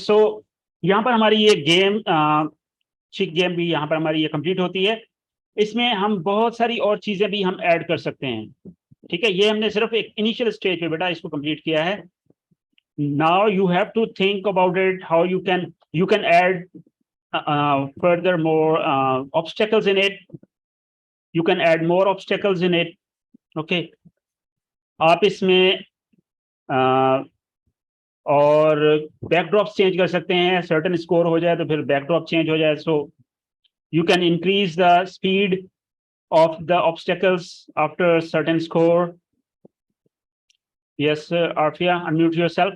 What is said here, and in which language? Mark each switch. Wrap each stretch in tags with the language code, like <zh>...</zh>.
<hi>So यहाँ पर हमारी ये गेम चिक गेम भी यहाँ पर हमारी ये कंप्लीट होती है। इसमें हम बहुत सारी और चीजें भी हम ऐड कर सकते हैं। ठीक है, ये हमने सिर्फ एक इनिशियल स्टेज पे बेटा इसको कंप्लीट किया है।</hi> <en>Now you have to think about it, how you can add further more obstacles in it. You can add more obstacles in it.</en> <hi>Okay, आप इसमें और बैकड्रॉप चेंज कर सकते हैं। सर्टेन स्कोर हो जाए तो फिर बैकड्रॉप चेंज हो जाए।</hi> <en>So you can increase the speed of the obstacles after certain score. Yes, Arfia, unmute yourself.</en>